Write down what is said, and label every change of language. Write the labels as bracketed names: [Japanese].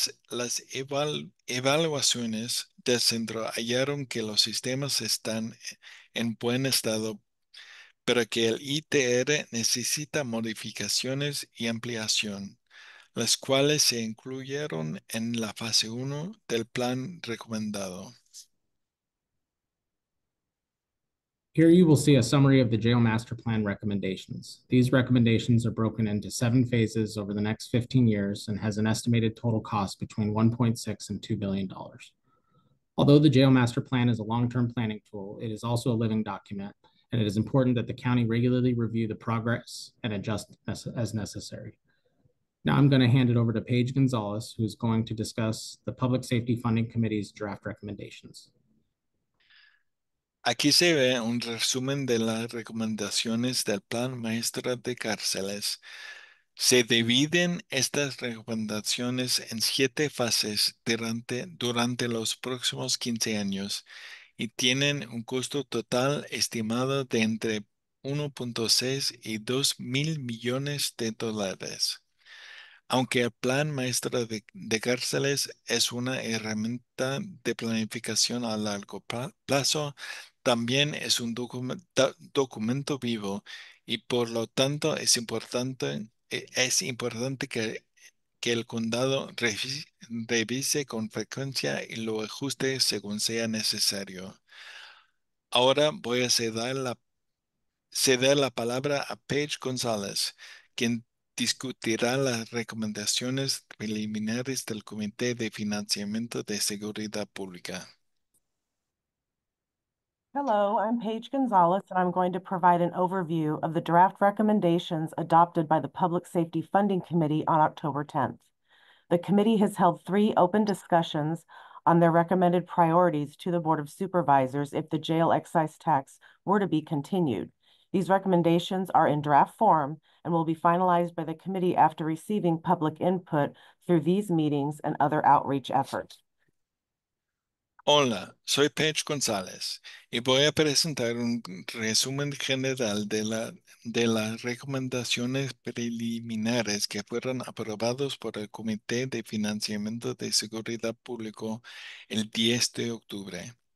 [Spanish] Las evaluaciones del centro hallaron que los sistemas están en buen estado, pero que el ITR necesita modificaciones y ampliación, las cuales se incluyeron en la fase 1 del plan recomendado. [English] Here you will see a summary of the jail master plan recommendations. These recommendations are broken into 7 phases over the next 15 years and has an estimated total cost between $1.6 and $2 billion. Although the jail master plan is a long-term planning tool, it is also a living document, and it is important that the county regularly review the progress and adjust as necessary. Now I'm going to hand it over to Paige Gonzalez, who's going to discuss the Public Safety Funding Committee's draft recommendations. [Spanish] Aquí se ve un resumen de las recomendaciones del Plan Maestro de Cárceles. Se dividen estas recomendaciones en 7 fases durante los próximos 15 años y tienen un costo total estimado de entre 1.6 y 2 mil millones de dólares. Aunque el Plan Maestro de Cárceles es una herramienta de planificación a largo plazo, también es un documento vivo y por lo tanto es importante que el condado revise con frecuencia y lo ajuste según sea necesario. Ahora voy a ceder la palabra a Paige González, quien discutirá las recomendaciones preliminares del Comité de Financiamiento de Seguridad Pública. [English] Hello, I'm Paige Gonzalez, and I'm going to provide an overview of the draft recommendations adopted by the Public Safety Funding Committee on October 10th. The committee has held 3 open discussions on their recommended priorities to the Board of Supervisors if the jail excise tax were to be continued. These recommendations are in draft form and will be finalized by the committee after receiving public input through these meetings and other outreach efforts. [Spanish] Hola, soy Paige González y voy a presentar un resumen general de las recomendaciones preliminares que fueron aprobados por el Comité de Financiamiento de Seguridad Público el 10 de octubre.